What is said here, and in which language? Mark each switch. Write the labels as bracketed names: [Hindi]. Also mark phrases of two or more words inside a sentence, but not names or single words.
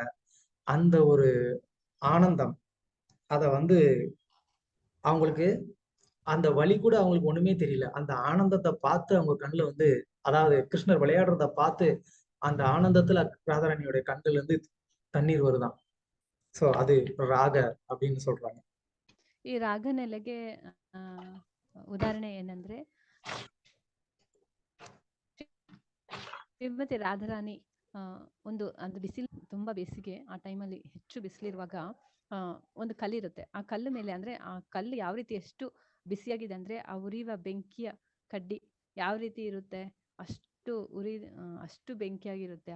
[Tamil] அந்த ஒரு ஆனந்தம், அத வந்து அவங்களுக்கு அந்த வலி கூட அவங்களுக்கு ஒண்ணுமே தெரியல. அந்த ஆனந்தத்தை பார்த்து அவங்க கண்ணுல வந்து, அதாவது கிருஷ்ணர் விளையாடுறத பார்த்து அந்த ஆனந்தத்துல ராதாராணியோட கண்ணுல இருந்து தண்ணீர் வருதான். சோ அது ராக அப்படின்னு சொல்றாங்க. [Kannada] ಈ ರಾಗ ನೆಲೆಗೆ ಉದಾಹರಣೆ ಏನಂದ್ರೆ ಶ್ರೀಮತಿ ರಾಧಾರಾಣಿ ಒಂದು ಅದು ಬಿಸಿಲು, ತುಂಬಾ ಬೇಸಿಗೆ, ಆ ಟೈಮಲ್ಲಿ ಹೆಚ್ಚು ಬಿಸಿಲಿರುವಾಗ ಒಂದು ಕಲ್ಲಿರುತ್ತೆ. ಆ ಕಲ್ಲು ಮೇಲೆ ಅಂದ್ರೆ ಆ ಕಲ್ಲು ಯಾವ ರೀತಿ ಎಷ್ಟು ಬಿಸಿಯಾಗಿದೆ ಅಂದ್ರೆ ಆ ಉರಿಯುವ ಬೆಂಕಿಯ ಕಡ್ಡಿ ಯಾವ ರೀತಿ ಇರುತ್ತೆ ಅಷ್ಟು ಬೆಂಕಿಯಾಗಿರುತ್ತೆ.